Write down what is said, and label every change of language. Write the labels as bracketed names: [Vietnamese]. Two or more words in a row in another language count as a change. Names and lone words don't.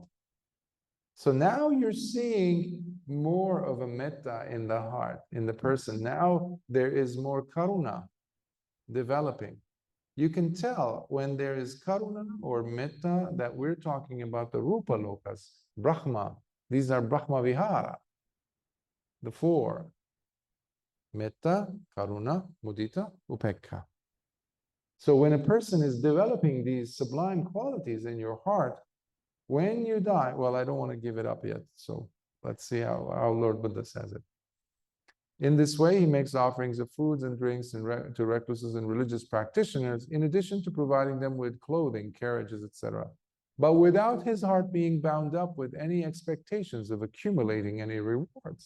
[English] So now you're seeing more of a metta in the heart, in the person. Now there is more karuna developing. You can tell when there is karuna or metta that we're talking about the [Pali] rupa lokas, [English] Brahma. These are [Pali] Brahma Vihara, [English] the four. [Pali] Metta, karuna, mudita, upekkha. [English] So when a person is developing these sublime qualities in your heart, when you die, well, I don't want to give it up yet, so let's see how Lord Buddha says it. In this way, he makes offerings of foods and drinks to recluses and religious practitioners, in addition to providing them with clothing, carriages, etc., but without his heart being bound up with any expectations of accumulating any rewards.